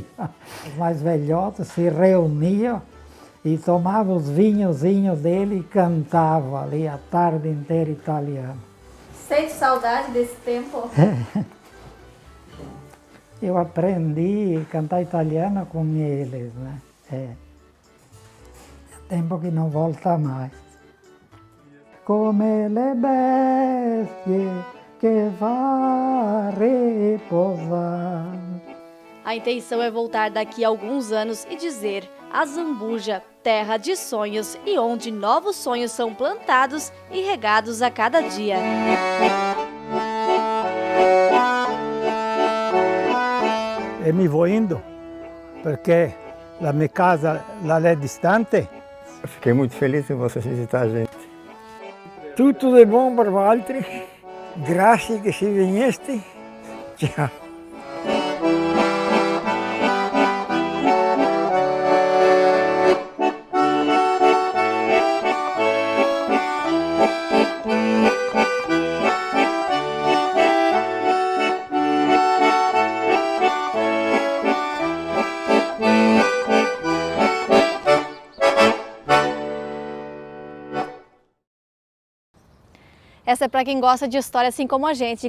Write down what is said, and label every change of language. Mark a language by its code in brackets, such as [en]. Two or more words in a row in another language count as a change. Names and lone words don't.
[pt] Os mais velhotes se reuniam e tomavam os vinhozinhos dele e cantavam ali a tarde inteira italiano. Sente saudade desse tempo? Eu aprendi a cantar italiano com eles, né? É tempo que não volta mais. [vec] Come le bestie que va reposar. [pt] A intenção é voltar daqui a alguns anos e dizer: a Zambuja, terra de sonhos e onde novos sonhos são plantados e regados a cada dia. E me vou indo, porque a minha casa lá é distante. Eu fiquei muito feliz em você visitar a gente. Tutto de bom para Valtteri. [vec] Grazie che si veniste. Ciao. [pt] Essa é para quem gosta de história assim como a gente.